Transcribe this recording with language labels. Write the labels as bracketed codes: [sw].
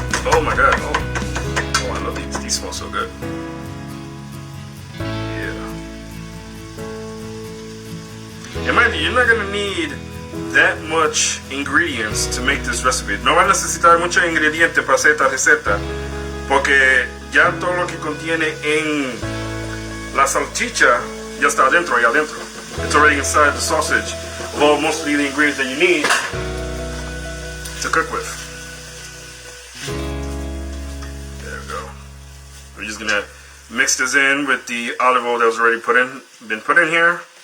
[en] Oh my god! Oh, I love these. These smell so good. Yeah. And mind you, you're not gonna need that much ingredients to make this recipe. [es] No va a necesitar muchos ingredientes para hacer esta receta, porque ya todo lo que contiene en la salchicha ya está adentro, allá adentro. [en] It's already inside the sausage of all mostly the ingredients that you need to cook with. There we go. We're just gonna mix this in with the olive oil that was already been put in here.